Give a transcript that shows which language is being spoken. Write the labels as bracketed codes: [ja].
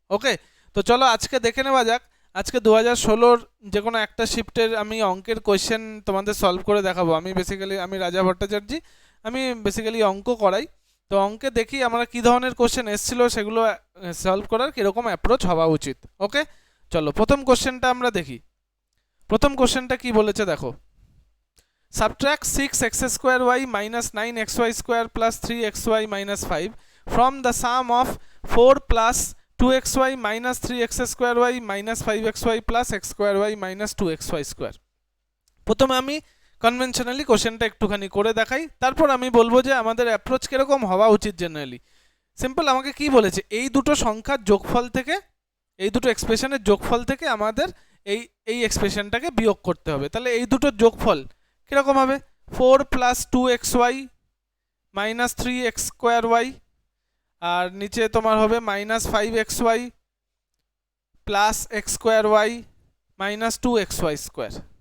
[bn] ওকে, তো চলো আজকে দেখে নেওয়া যাক। আজকে 2016-র যে কোনো একটা শিফটের আমি অঙ্কের কোয়েশ্চেন তোমাদের সলভ করে দেখাবো। আমি রাজা ভট্টাচার্য, আমি বেসিক্যালি অঙ্ক করাই। তো অঙ্কে দেখি আমরা কী ধরনের কোশ্চেন এসেছিলো, সেগুলো সলভ করার কীরকম অ্যাপ্রোচ হওয়া উচিত। ওকে, চলো প্রথম কোশ্চেনটা আমরা দেখি। প্রথম কোশ্চেনটা কি বলেছে দেখো, [en] Subtract 6x² minus 9xy² plus 3xy minus 5 from the sum of 4 plus 2xy minus 3x² minus 5xy plus x² minus 2xy²। [bn] প্রথমে আমি কনভেনশনালি কোশ্চেনটা একটুখানি করে দেখাই, তারপর আমি বলবো যে আমাদের অ্যাপ্রোচ কীরকম হওয়া উচিত জেনারেলি। সিম্পল, আমাকে কি বলেছে, এই দুটো সংখ্যার যোগফল থেকে, এই দুটো এক্সপ্রেশনের যোগফল থেকে আমাদের এই এই এক্সপ্রেশনটাকে বিয়োগ করতে হবে। তাহলে এই দুটোর যোগফল কীরকম হবে, 4 প্লাস 2xy মাইনাস 3x² আর নিচে তোমার হবে minus 5xy plus x² minus 2xy²।